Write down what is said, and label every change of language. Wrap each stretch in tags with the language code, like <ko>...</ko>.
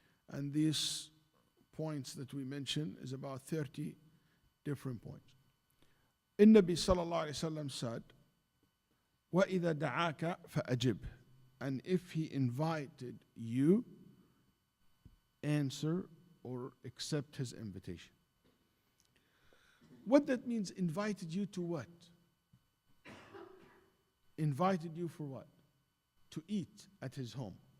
<en>And these points that we mentioned is about 30 different points.</en> <ar>النبي صلى الله عليه وسلم said, وَإِذَا دَعَاكَ فَأَجِبْ.</ar> <en>And if he invited you, answer or accept his invitation. What that means, invited you to what? Invited you for what? To eat at his home.</en>